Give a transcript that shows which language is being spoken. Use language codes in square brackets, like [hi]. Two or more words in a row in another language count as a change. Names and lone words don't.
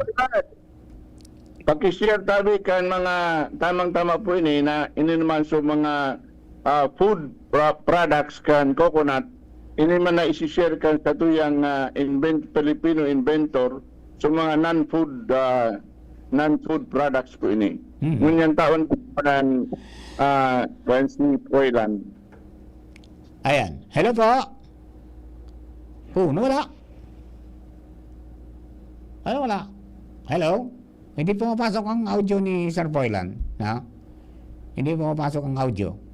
[bik] Pakishare tabi kan mga tamang-tama po ini na naman so mga food products kan coconut. Ini man na isi-share kan sa tuyang Filipino inventor so mga [en] non-food non-food products [bik] po ini. Ngunyan taon po ng Wednesday Poyland. [tl] Ayan. Hello po. Nawala. Wala. Hello? Hindi pumapasok ang audio ni Sir Poylan. Ha? Hindi pumapasok ang audio.